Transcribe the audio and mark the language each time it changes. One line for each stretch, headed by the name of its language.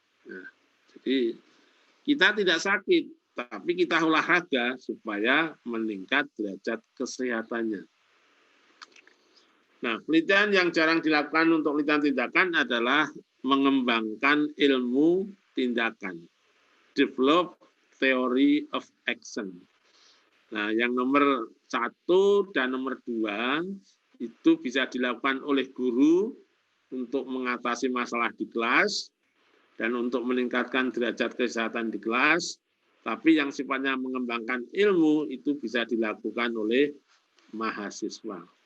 Indonesian: Nah, jadi kita tidak sakit, tapi kita olahraga supaya meningkat derajat kesehatannya. Nah, penelitian yang jarang dilakukan untuk penelitian tindakan adalah mengembangkan ilmu tindakan.
English: Develop theory of action.
Indonesian: Nah, yang nomor 1 dan nomor 2 itu bisa dilakukan oleh guru untuk mengatasi masalah di kelas dan untuk meningkatkan derajat kesehatan di kelas. Tapi yang sifatnya mengembangkan ilmu itu bisa dilakukan oleh mahasiswa.